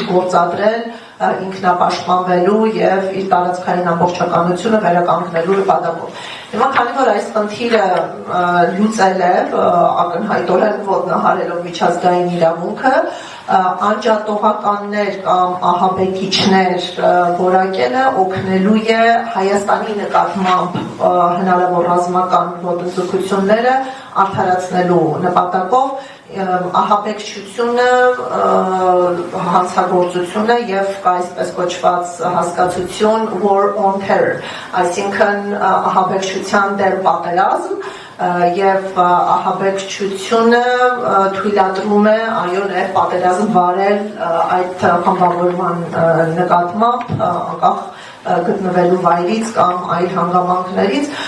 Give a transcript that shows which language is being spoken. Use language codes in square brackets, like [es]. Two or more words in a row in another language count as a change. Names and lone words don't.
[hy] գործադրել ինքնապաշտպանվելու եւ իր տարածքային ամբողջականությունը վերականգնելու նպատակով։ Հիմա քանի որ այս խնդիրը լուծել է ակնհայտորեն ոտնահարելով միջազգային իրավունքը, անջատողականներ կամ ահաբեկիչներ որակելը օգնելու է Հայաստանի նկատմամբ հնարավոր ռազմական ոտնձգությունները արդարացնելու նպատակով ահաբեկչությունը, հանցագործությունը եւ կա այսպես կոչված հասկացություն [en] war on terror, [hy] այսինքն ահաբեկչության դեմ պատերազմ, եւ ահաբեկչությունը թույլատրում է այո նաեւ պատերազմ վարել այդ խմբավորման նկատմամբ անկախ գտնվելու վայրից կամ այլ հանգամանքներից